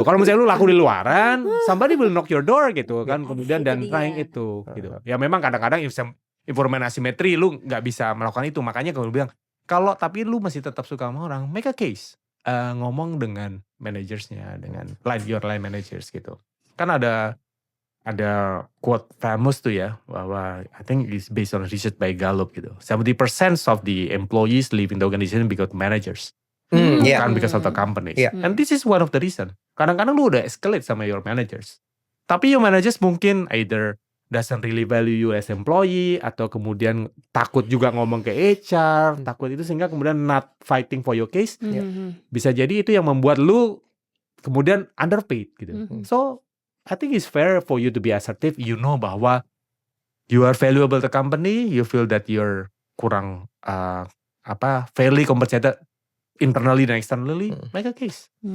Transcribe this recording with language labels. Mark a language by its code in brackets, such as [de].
[id] Kalau misalnya lu laku di luaran, [en] somebody will knock your door [id] gitu kan, kemudian dan trying itu gitu. Ya memang kadang-kadang informasi asimetri lu gak bisa melakukan itu, makanya gue bilang kalau tapi lu masih tetap suka sama orang, [en] make a case. [id] Ngomong dengan manajersnya, dengan [en] your line managers [id] gitu. Kan ada quote famous tuh ya, bahwa [en] I think it's based on research by Gallup gitu. 70% of the employees leave in the organization because managers. [id] Bukan [en] because of the companies. And this is one of the reason. [id] Kadang-kadang lu udah escalate sama [en] your managers. [id] Tapi your managers mungkin [en] either doesn't really value you as employee, [id] atau kemudian takut juga ngomong ke HR, takut itu sehingga kemudian [en] not fighting for your case. [id] Bisa jadi itu yang membuat lu kemudian underpaid gitu. [en] So I think it's fair for you to be assertive. You know [id] bahwa [en] you are valuable to company, you feel that you're [id] kurang [en] fairly compensated internally [id] dan [en] externally, make a case.